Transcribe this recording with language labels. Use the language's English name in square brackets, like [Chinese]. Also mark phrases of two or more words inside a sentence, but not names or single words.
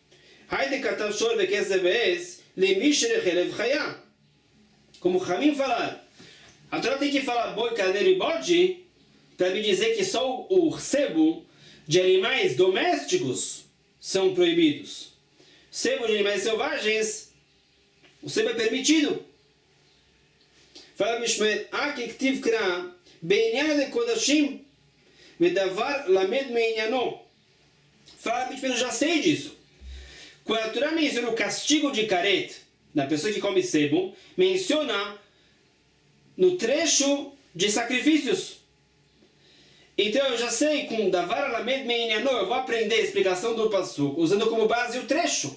[Portuguese] Como Ramim falar, a Torá tem que falar boi, carneiro e bode para me dizer que só o sebo de animais domésticos são proibidos. Sebo de animais selvagens, o sebo é permitido. Fala Bishmer, [Hebrew] ktiv kra beinyan de kodashim vedavar lamed meinyanon. [Portuguese] Fala Bishmer, eu já sei disso. Quando a Torá menciona o castigo de karet, da pessoa que come sebo, menciona no trecho de sacrifícios. Então eu já sei, com [Hebrew] Davar Alamed Meinyanó, [Portuguese] eu vou aprender a explicação do Passuco, usando como base o trecho.